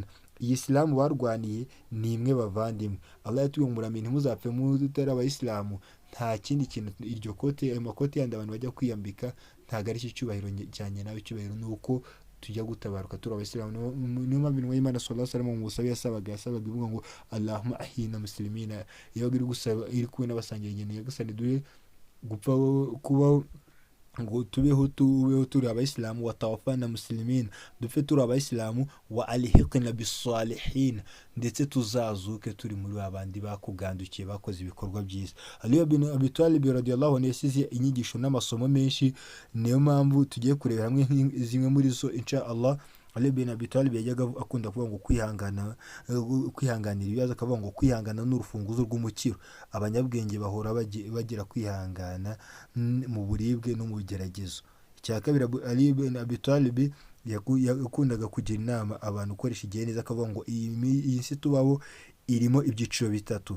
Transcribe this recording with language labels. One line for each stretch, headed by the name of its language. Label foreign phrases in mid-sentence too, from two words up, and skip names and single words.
Kinyarwanda: Iyi Islam barwaniye ni imwe bavandimwe. Allah yatubwiye ngo muramenye muzapfe mutari abayisilamu. Nta kindi kintu iryo kote ayo makoti yandi abantu bajya kwiyambika ntago ari cyubahiro cyane, nawe cyubahiro nuko tujya gutabaruka turi abayisilamu. Niyo mpamvu intumwa y'Imana
Arabic: صلى الله عليه وسلم
Kinyarwanda: mu busabe yasabaga ivuga ngo
Arabic: اللهم أحينا مسلمين.
Kinyarwanda: Iyo iri gusaba iri kubona basangiye ingene yagasane dure gupfa kubaho ngo tubeho turi abayisilamu
Arabic: وتوفنا مسلمين,
Kinyarwanda: dupfe turi abayisilamu
Arabic: وألحقنا بالصالحين,
Kinyarwanda: ndetse tuzazuke turi muri babandi bakugandukiye bakoze ibikorwa byiza. Ali bin Abi Talib
Arabic: رضي الله عنه
Kinyarwanda: yasize inyigisho n'amasomo menshi, niyo mpamvu tugiye kureba hamwe zimwe muri zo
Arabic: إن شاء الله.
Kinyarwanda: Ali bin Abi Talib yajyaga akunda kuvuga ngo kwihanganira ibibazo, akavuga ngo kwihangana n'urufunguzo rw'umukiro. Abanyabwenge bahora bagira kwihangana mu buribwe no mu bigeragezo. Icya kabiri, Ali bin Abi Talib yakundaga kugira inama abantu ukoresha igihe neza, akavuga ngo iyi si tubaho irimo ibyiciro bitatu.